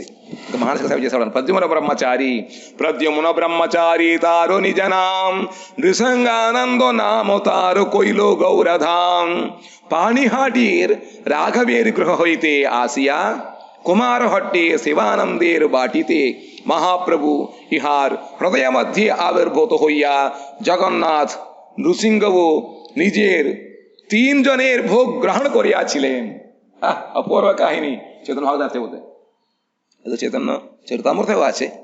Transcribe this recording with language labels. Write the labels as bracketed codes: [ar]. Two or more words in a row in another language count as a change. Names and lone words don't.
[te] ఇంకా మానసిక సేవ చేసేవాడు. [bn] প্রদ্যুম্ন ব্রহ্মচারী তার নিজ নাম নৃসিংহানন্দ নাম তার কৈল গৌরধাম পাণিহাটীর রাঘবের গৃহ হৈতে আসিয়া কুমারহট্টে শিবানন্দের বাটীতে মহাপ্রভু ইহার হৃদয় মধ্যে আবির্ভূত হইয়া জগন্নাথ নৃসিংহও নিজের 3 জনের ভোগ গ্রহণ করিয়াছিলেন। অপূর্ব কাহিনী চৈতন্য ভাগবতে বলতে, চৈতন্য চরিতামৃতেও আছে।